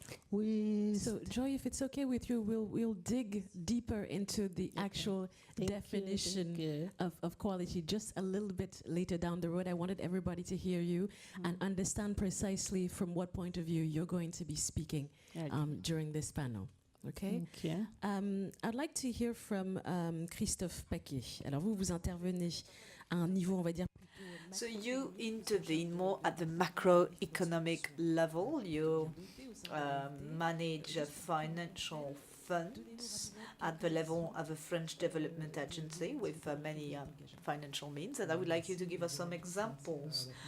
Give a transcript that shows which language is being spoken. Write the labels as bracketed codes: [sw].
[en] So, Joy, if it's okay with you, we'll dig deeper into the actual definition of quality just a little bit later down the road. I wanted everybody to hear you and understand precisely from what point of view you're going to be speaking during this panel. Okay? Thank you. I'd like to hear from Christophe Paquet. [fr] Alors, vous intervenez à un niveau, on va dire. [en] So you intervene more at the macroeconomic level. You manage financial funds at the level of a French development agency with many financial means, and I would like you to give us some examples.